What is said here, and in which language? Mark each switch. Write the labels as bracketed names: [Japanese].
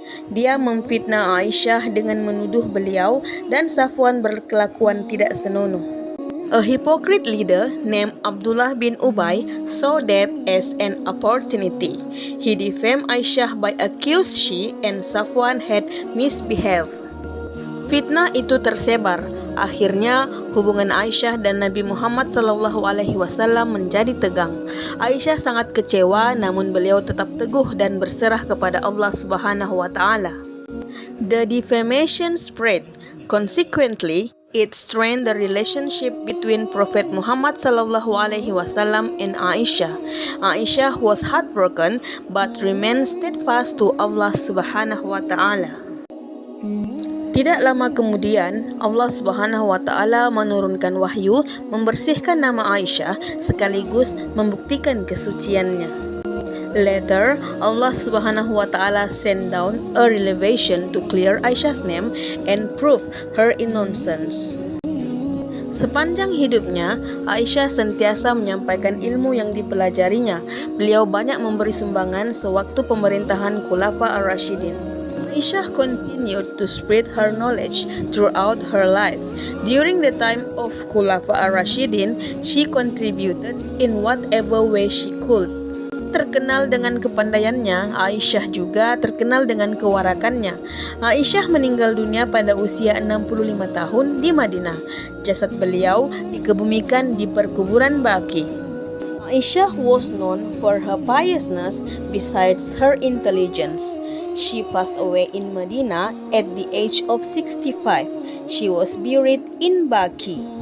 [Malay] Dia memfitnah Aisyah dengan menuduh beliau dan Safwan berkelakuan tidak senonoh. [English] A hypocrite leader named Abdullah bin Ubay saw that as an opportunity. He defamed Aisyah by accusing she and Safwan had misbehaved. [Malay] Fitnah itu tersebar. Akhirnya hubungan Aisyah dan Nabi Muhammad SAW menjadi tegang. Aisyah sangat kecewa, namun beliau tetap teguh dan berserah kepada Allah Subhanahu wa taala. [English] The defamation spread. Consequently, It strained the relationship between Prophet Muhammad SAW and Aisyah. Aisyah was heartbroken but remained steadfast to Allah Subhanahu wa Ta'ala. [Malay] Tidak lama kemudian, Allah Subhanahu wa Ta'ala menurunkan wahyu membersihkan nama Aisyah sekaligus membuktikan kesuciannya. [English] Later, Allah Subhanahu wa Ta'ala sent down a revelation to clear Aisyah's name and prove her innocence. [Malay] Sepanjang hidupnya, Aisyah sentiasa menyampaikan ilmu yang dipelajarinya. Beliau banyak memberi sumbangan sewaktu pemerintahan Khulafa ar-Rasyidin. [English] Aisyah continued to spread her knowledge throughout her life. During the time of Khulafa ar-Rasyidin, she contributed in whatever way she could. [Malay] Terkenal dengan kepandaiannya, Aisyah juga terkenal dengan kewarakannya. Aisyah meninggal dunia pada usia 65 tahun di Madinah. Jasad beliau dikebumikan di perkuburan Baqi. [English] Aisyah was known for her piousness besides her intelligence. She passed away in Madinah at the age of 65. She was buried in Baqi.